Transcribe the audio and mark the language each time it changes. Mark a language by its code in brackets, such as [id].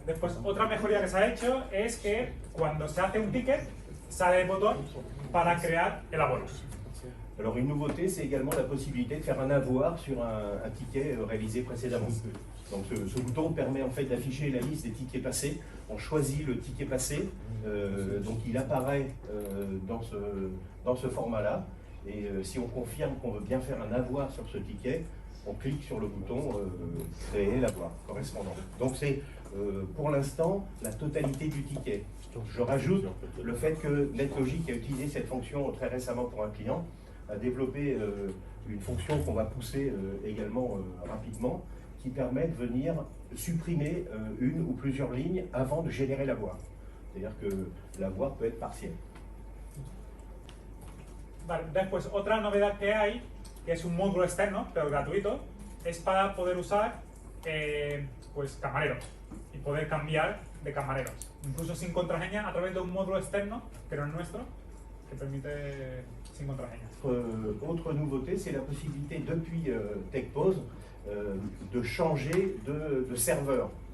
[es] Después, otra mejoría que se ha hecho es que cuando se hace un ticket, sale el botón para crear el abono. [fr] Alors une nouveauté, c'est également la possibilité de faire un avoir sur un ticket réalisé précédemment. Donc ce bouton permet en fait d'afficher la liste des tickets passés. On choisit le ticket passé, donc il apparaît dans ce format-là. Et si on confirme qu'on veut bien faire un avoir sur ce ticket, on clique sur le bouton créer l'avoir correspondant. Donc c'est pour l'instant la totalité du ticket. Je rajoute le fait que NetLogic a utilisé cette fonction très récemment pour un client, a développé une fonction qu'on va pousser également rapidement, qui permet de venir supprimer une ou plusieurs lignes avant de générer l'avoir. C'est-à-dire que l'avoir peut être partiel. [es] Vale, después, otra novedad que hay, que es un módulo externo, pero gratuito, es para poder usar pues camareros y poder cambiar de camareros, incluso sin contraseña, a través de un módulo externo, que no es nuestro, que permite sin contraseña. [fr] Autre nouveauté, c'est la possibilité depuis TakePOS de changer de serveur.